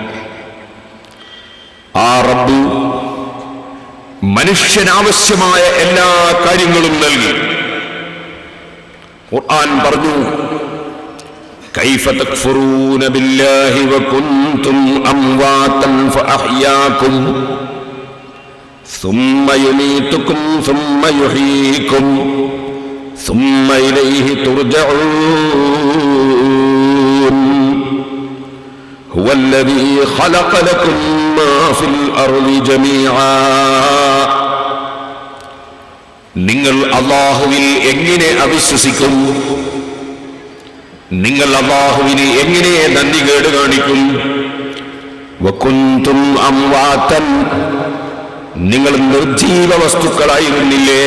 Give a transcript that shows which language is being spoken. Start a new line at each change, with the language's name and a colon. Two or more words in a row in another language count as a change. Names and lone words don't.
Malayalam: ആ റബ്ബ് മനുഷ്യനാവശ്യമായ എല്ലാ കാര്യങ്ങളും നൽകി. ഖുർആൻ പറഞ്ഞു,
Arabic: كيف تكفرون بالله وكنتم أمواتا فأحياكم ثم يميتكم ثم يحييكم ثم إليه ترجعون هو الذي خلق لكم ما في الأرض جميعا.
Malayalam: നിങ്ങൾ അല്ലാഹുവിൽ എങ്ങനെ അവിശ്വസിക്കും? നിങ്ങൾ അല്ലാഹുവിനെ എങ്ങനെ നന്ദികേട് കാണിക്കും?
Arabic: وكنتم أمواتا,
Malayalam: നിങ്ങൾ നിർജീവ വസ്തുക്കളായിരുന്നില്ലേ?